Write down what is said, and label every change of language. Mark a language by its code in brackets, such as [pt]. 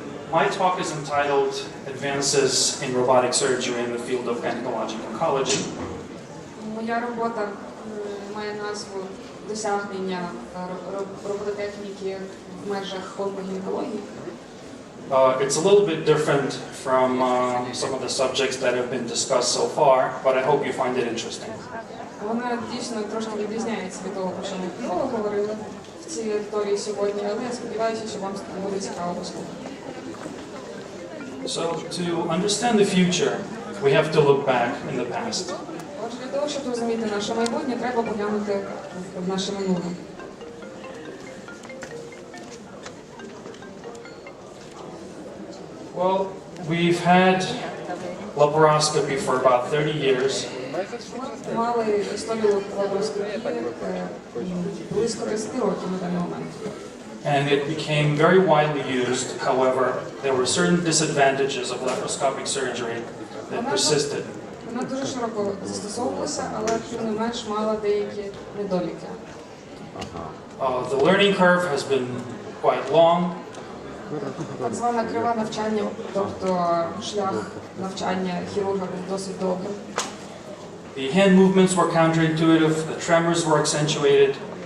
[en] My talk is entitled Advances in Robotic Surgery in the Field of Gynecologic Oncology. [uk] Моя робота має назву «Досягнення робототехніки в межах онкогінекології». [en] It's a little bit different from some of the subjects that have been discussed so far, but I hope you find it interesting. [uk] Вона дійсно трошки відрізняється від того, про що ми говорили в цій аудиторії сьогодні, але я сподіваюся, що вам буде цікаво послухати. [en] So, to understand the future, we have to look back in the past. [uk] Отже, для того, щоб розуміти наше майбутнє, треба поглянути в наше минуле. [en] Well, we've had laparoscopy for about 30 years. [uk] Мали історію лапароскопії близько 10 років на даний момент. [en] And it became very widely used. However, there were certain disadvantages of laparoscopic surgery that persisted. [uk] Вона дуже широко застосовувалася, але тим не менш мала деякі недоліки. [en] The learning curve has been quite long. [uk] Так звана крива навчання, тобто шлях навчання хірурга був досить довгим. [en] The hand movements were counterintuitive, the tremors were accentuated.